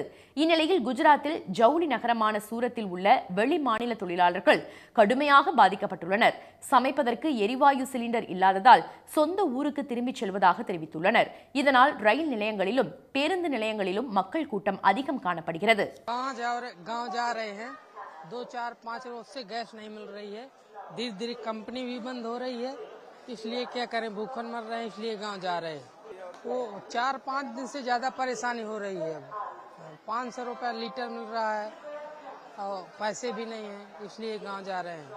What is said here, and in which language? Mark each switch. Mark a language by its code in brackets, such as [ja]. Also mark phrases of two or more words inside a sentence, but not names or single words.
[ta] இந்நிலையில் குஜராத்தில் ஜவுளி நகரமான சூரத்தில் உள்ள வெளி மாநில தொழிலாளர்கள் கடுமையாக பாதிக்கப்பட்டுள்ளனர். சமைப்பதற்கு எரிவாயு சிலிண்டர் இல்லாததால் சொந்த ஊருக்கு திரும்பிச் செல்வதாக தெரிவித்துள்ளனர். இதனால் ரயில் நிலையங்களிலும் பேருந்து நிலையங்களிலும் மக்கள் கூட்டம் அதிகம் காணப்படுகிறது. [hi] 2-4-5 रोज से गैस नहीं मिल रही है, धीरे धीरे कंपनी भी बंद हो रही है, इसलिए क्या करें, भूखन मर रहे हैं, इसलिए गांव जा रहे हैं। वो 4-5 दिन से ज्यादा परेशानी हो रही है। 500 रुपया लीटर मिल रहा है और पैसे भी नहीं है, इसलिए गांव जा रहे हैं।